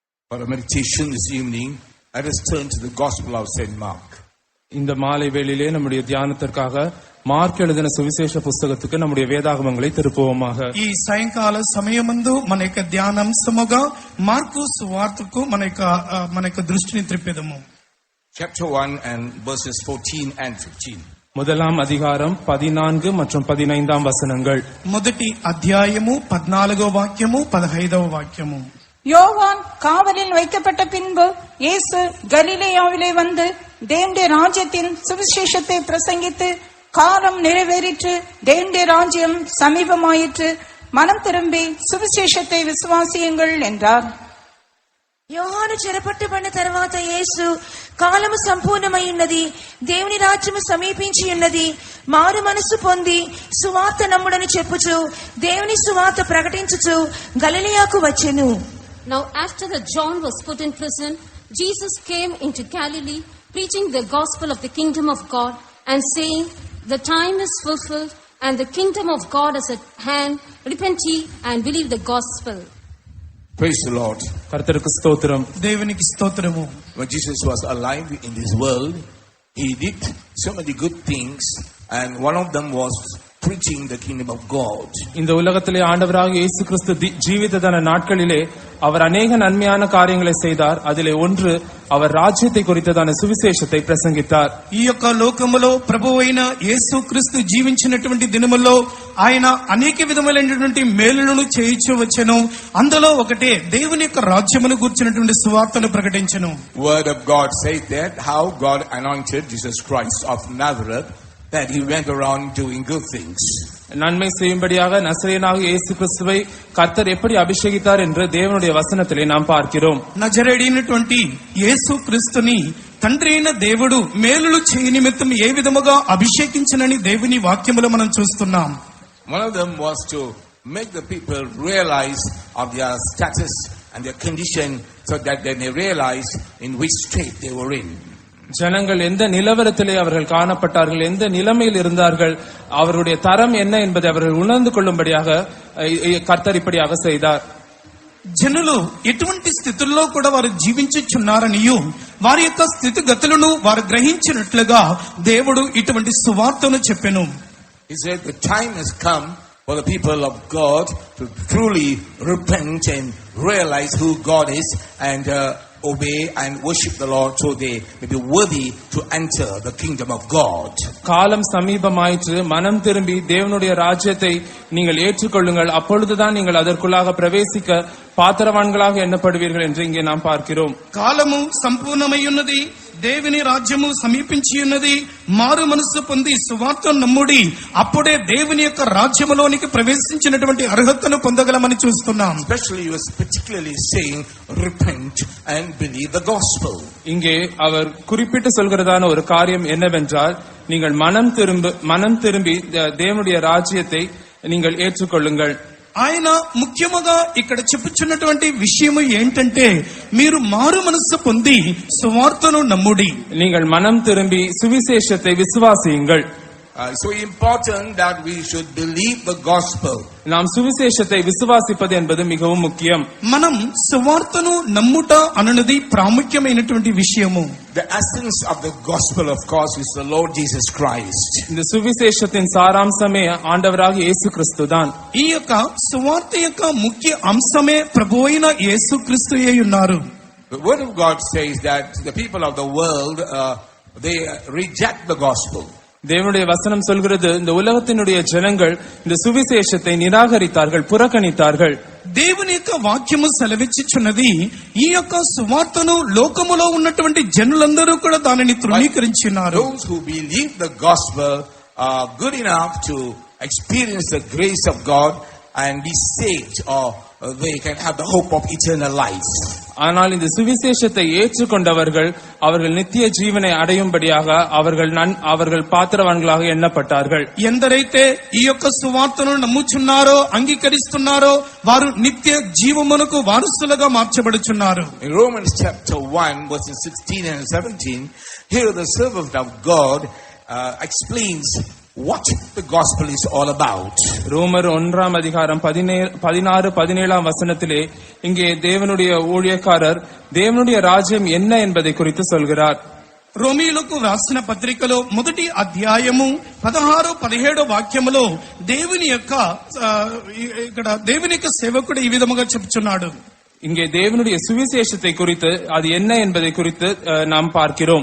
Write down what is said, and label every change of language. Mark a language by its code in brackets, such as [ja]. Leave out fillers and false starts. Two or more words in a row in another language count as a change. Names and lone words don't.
[en] For our meditation this evening, let us turn to the Gospel of St. Mark. [ta] இந்த மாலை வேளையிலே நம்முடைய தியானத்திற்காக மார்க் எழுதின சுவிசேஷ పుస్తకத்துக்கு நம்முடைய వేదాగమங்களை తిరుపుவோமாக. [te] ఈ సాయంకాల సమయమందు మన యొక్క ధ్యానాంశముగా మార్కు సువార్తకు మన యొక్క దృష్టిని త్రిప్పేదము. [en] Chapter 1 and verses 14 and 15. [ta] முதலாம் அதிகாரம் 14 மற்றும் 15 வசனங்கள். [te] మొదటి అధ్యాయము 14వ వాక్యము 15వ వాక్యము. [ta] யோவான் காவலில் வைக்கப்பட்ட பின்பு இயேசு கலிலேயாவிலே வந்து தேவனுடைய ராஜ்யத்தின் சுவிசேஷத்தை பிரசங்கித்து, காலம் நிறைவேறிற்று, தேவனுடைய ராஜ்யம் சமீபமாயிற்று, மனம் திரும்பி சுவிசேஷத்தை విశ్వాసిயுங்கள் என்றார். [te] యోహాను చెరపట్టబడిన తర్వాత యేసు కాలము సంపూర్ణమై ఉన్నది, దేవుని రాజ్యము సమీపించి ఉన్నది, మారు మనసు పొంది సువార్త నమ్ముడని చెప్పుచు దేవుని సువార్త ప్రకటించుచు గలిలయకు వచ్చెను. [en] Now after that John was put in prison, Jesus came into Galilee, preaching the gospel of the kingdom of God and saying, the time is fulfilled and the kingdom of God is at hand. Repent ye and believe the gospel. Praise the Lord. [ta] கர்த்தருக்கு ஸ்தோத்திரம். [te] దేవునికి స్తోత్రము. [en] When Jesus was alive in this world, he did so many good things, and one of them was preaching the kingdom of God. [ta] இந்த உலகத்திலே ஆண்டவராக இயேசு கிறிஸ்து ஜீவித்ததான நாட்களிலே அவர் அநேக நன்மையான காரியங்களை செய்தார். அதிலே ஒன்று, அவர் ராஜ்யத்தை குறித்ததான சுவிசேஷத்தை பிரசங்கித்தார். [te] ఈ యొక్క లోకములో ప్రభువైన యేసు క్రీస్తు జీవించినటువంటి దినముల్లో ఆయన అనేక విధములైనటువంటి మేలులను చేయించు వచ్చెను. అందులో ఒకటే దేవుని యొక్క రాజ్యమును గురించినటువంటి సువార్తను ప్రకటించెను. [en] Word of God says that how God anointed Jesus Christ of Nazareth, that he went around doing good things. [ta] நன்மை செய்யும்படியாக நசரேயனாகிய இயேசு கிறிஸ்துவை கர்த்தர் எப்படி அபிஷேகித்தார் என்று தேவனுடைய வசனத்திலே நாம் பார்க்கிறோம். [te] నజరేయుడైనటువంటి యేసు క్రీస్తుని తండ్రి అయిన దేవుడు మేలులు చేయ నిమిత్తం ఏ విధముగా అభిషేకించనని దేవుని వాక్యములో మనం చూస్తున్నాం. [en] One of them was to make the people realize of their status and their condition, so that they may realize in which state they were in. [ta] ஜனங்கள் எந்த நிலவரத்திலே அவர்கள் காணப்பட்டார்கள், எந்த நிலைமையில் இருந்தார்கள், அவருடைய தரம் என்ன என்பதை அவர்கள் உணர்ந்து கொள்ளும்படியாக கர்த்தர் இப்படியாக செய்தார். [te] జనులు ఎటువంటి స్థితుల్లో కూడా వారు జీవించుచున్నారనియు వారి యొక్క స్థితిగతులను వారు గ్రహించినట్లుగా దేవుడు ఇటువంటి సువార్తను చెప్పెను. [en] He said the time has come for the people of God to truly repent and realize who God is and obey and worship the Lord, so they may be worthy to enter the kingdom of God. [ta] காலம் சமீபமாயிற்று, மனம் திரும்பி தேவனுடைய ராஜ்யத்தை நீங்கள் ஏற்றுக்கொள்ளுங்கள், அப்பொழுதுதான் நீங்கள் அதற்குள்ளாக பிரவேசிக்க பாத்திரவான்களாக எண்ணப்படுவீர்கள் என்று இங்கே நாம் பார்க்கிறோம். [te] కాలము సంపూర్ణమై ఉన్నది, దేవుని రాజ్యము సమీపించి ఉన్నది, మారు మనసు పొంది సువార్త నమ్ముడి, అప్పుడే దేవుని యొక్క రాజ్యములోనికి ప్రవేశించినటువంటి అర్హతను పొందగలమని చూస్తున్నాం. [en] Especially he was particularly saying repent and believe the gospel. [ta] இங்கே அவர் குறிப்பிட்டு சொல்கிறதான ஒரு காரியம் என்னவென்றால், நீங்கள் மனம் திரும்பி தேவனுடைய ராஜ்யத்தை நீங்கள் ஏற்றுக்கொள்ளுங்கள். [te] ఆయన ముఖ్యముగా ఇక్కడ చెప్పుచున్నటువంటి విషయము ఏంటంటే, మీరు మారు మనస్సు పొంది సువార్తను నమ్ముడి. [ta] நீங்கள் மனம் திரும்பி சுவிசேஷத்தை விசுவாசியுங்கள். [en] So important that we should believe the gospel. [ta] நாம் சுவிசேஷத்தை விசுவாசிப்பது என்பது மிகவும் முக்கியம். [te] మనం సువార్తను నమ్ముట అనునది ప్రాముఖ్యమైనటువంటి విషయము. [en] The essence of the gospel, of course, is the Lord Jesus Christ. [ta] இந்த சுவிசேஷத்தின் சாராம்சமே ஆண்டவராக இயேசு கிறிஸ்து தான். [te] ఈ యొక్క సువార్త యొక్క ముఖ్య అంశమే ప్రభువైన యేసు క్రీస్తుయే ఉన్నారు. [en] The word of God says that the people of the world they reject the gospel. [ta] தேவனுடைய வசனம் சொல்கிறது, இந்த உலகத்தினுடைய ஜனங்கள் இந்த சுவிசேஷத்தை நிராகரித்தார்கள், புறக்கணித்தார்கள். [te] దేవుని యొక్క వాక్యము సెలవిచ్చుచున్నది, ఈ యొక్క సువార్తను లోకములో ఉన్నటువంటి జనులందరూ కూడా దానిని తృణీకరించున్నారు. [en] Those who believe the gospel are good enough to experience the grace of God and be saved, or they can have the hope of eternal life. [ta] ஆனால் இந்த சுவிசேஷத்தை ஏற்றுக்கொண்டவர்கள் அவர்கள் நித்திய ஜீவனை அடையும்படியாக அவர்கள் பாத்திரவான்களாக எண்ணப்பட்டார்கள். [te] ఎందరైతే ఈ యొక్క సువార్తను నమ్ముచున్నారో, అంగీకరిస్తున్నారో, వారు నిత్య జీవమునకు వారసులుగా మార్చబడుచున్నారు. [en] In Romans chapter 1 verses 16 and 17, here the servant of God explains what the gospel is all about. [ta] ரோமர் 1 அதிகாரம் 16-17 வசனத்திலே இங்கே தேவனுடைய ஊழியக்காரர் தேவனுடைய ராஜ்யம் என்ன என்பதை குறித்து சொல்கிறார். [te] రోమీయులకు రాసిన పత్రికలో మొదటి అధ్యాయము 16-17 వాక్యములో దేవుని యొక్క ఇక్కడ దేవుని యొక్క సేవకుడు ఈ విధముగా చెప్తున్నాడు. [ta] இங்கே தேவனுடைய சுவிசேஷத்தை குறித்து அது என்ன என்பதை குறித்து நாம் பார்க்கிறோம்.